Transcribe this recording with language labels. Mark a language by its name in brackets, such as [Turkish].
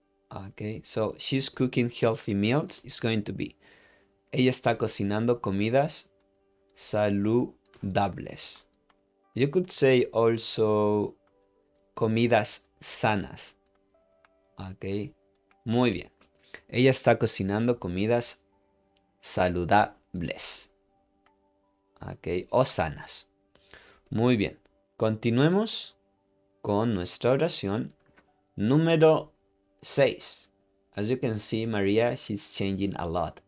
[English] Okay, so she's cooking healthy meals. It's going to be [Spanish] ella está cocinando comidas saludables. [English] You could say also [Spanish] comidas sanas. Ok, muy bien. Ella está cocinando comidas saludables. Ok, o sanas. Muy bien. Continuemos con nuestra oración número 6. [English] As you can see, Maria, she's changing a lot.